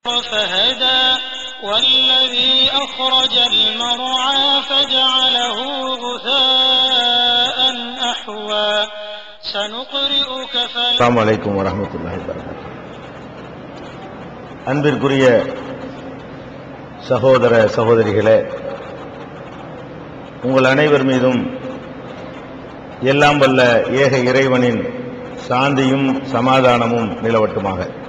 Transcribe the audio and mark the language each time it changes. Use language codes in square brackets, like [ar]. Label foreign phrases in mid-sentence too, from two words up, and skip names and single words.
[ar] فهدى والذي أخرج المرعى فجعله غثاء أحوى سنقرئك السلام عليكم ورحمة الله وبركاته. [ta] அன்பிற்குரிய சகோதர சகோதரிகளே, உங்கள் அனைவர் மீதும் எல்லாம் வல்ல ஏக இறைவனின் சாந்தியும் சமாதானமும் நிலவட்டுமாக.